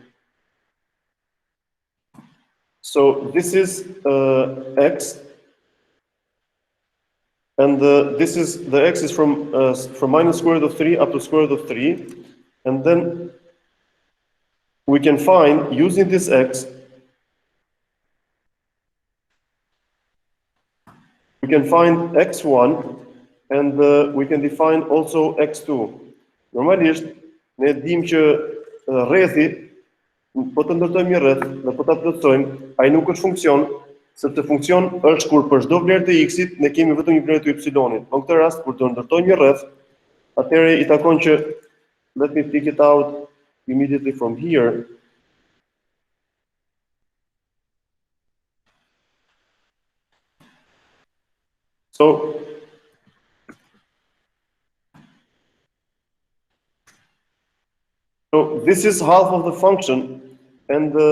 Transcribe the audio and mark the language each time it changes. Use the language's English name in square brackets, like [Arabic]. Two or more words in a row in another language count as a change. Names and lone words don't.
[English] So this is x, and this is the x is from minus square root of 3 up to square root of 3, and then we can find, using this x, we can find x1, and we can define also x2. [Albanian] Normalisht, ne dim që rrethi, po të ndërtojmë një rreth dhe po ta plotësojmë, ai nuk është funksion, sepse funksion është kur për çdo vlerë të x-it ne kemi vetëm një vlerë të y-it. Në këtë rast, kur të ndërtojmë një rreth, atëherë i takon që, [English] let me pick it out immediately from here. So this is half of the function, and